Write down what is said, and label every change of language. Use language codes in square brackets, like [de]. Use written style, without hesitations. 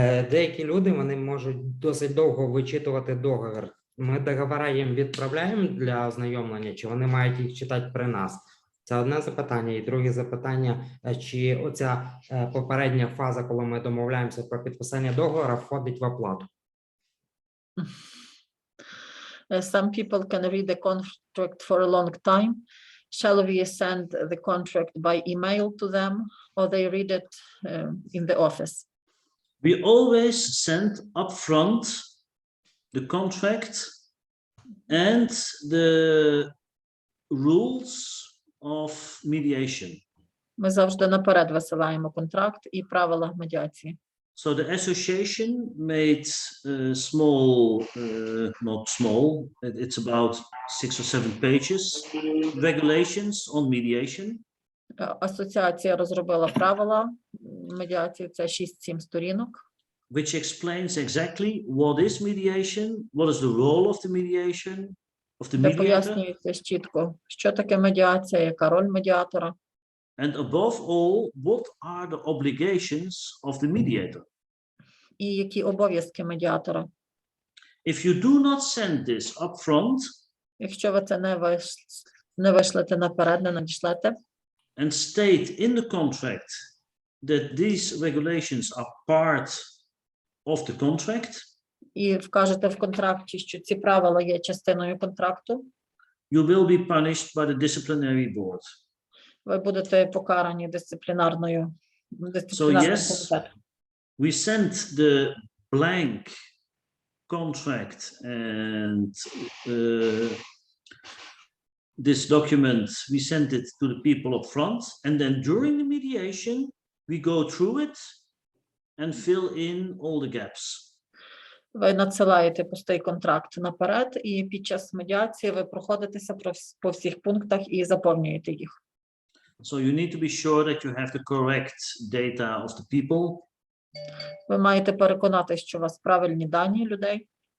[uk] Деякі люди вони можуть досить довго вичитувати договір. Ми договори їм відправляємо для ознайомлення, чи вони мають їх читати при нас? Це одне запитання. І друге запитання, чи оця попередня фаза, коли ми домовляємося про підписання договору, входить в оплату? [en] Some people can read the contract for a long time. Shall we send the contract by email to them, or they read it in the office? We always send upfront the contract and the rules of mediation. [uk] Ми завжди наперед висилаємо контракт і правила медіації. [en] So the association made small, not small, it's about 6 or 7 pages, regulations on mediation. [uk] Асоціація розробила правила медіації, це 6-7 сторінок. [en] Which explains exactly what is mediation, what is the role of the mediation, of the [uk] Де [en] mediator, [uk] пояснюється чітко, що таке медіація, яка роль медіатора. [en] and above all, what are the obligations of the mediator. [uk] І які обов'язки медіатора. [en] If you do not send this up front, [uk] якщо ви це не вишлете наперед, не надішлете, [en] and state in the contract that these regulations are part of the contract, [uk] і вкажете в контракті, що ці правила є частиною контракту, [en] you will be punished by the disciplinary board. [uk] ви будете покарані дисциплінарним [en] So yes, [uk] комітетом. [en] we sent the blank contract and this document, we sent it to the people up front, and then during the mediation, we go through it and fill in all the gaps. [uk] Ви надсилаєте пустий контракт наперед, і під час медіації ви проходитеся по всіх пунктах і заповнюєте їх. [en] So you need to be sure that you have the correct data of the people. [uk] Ви маєте переконатися, що у вас правильні дані людей.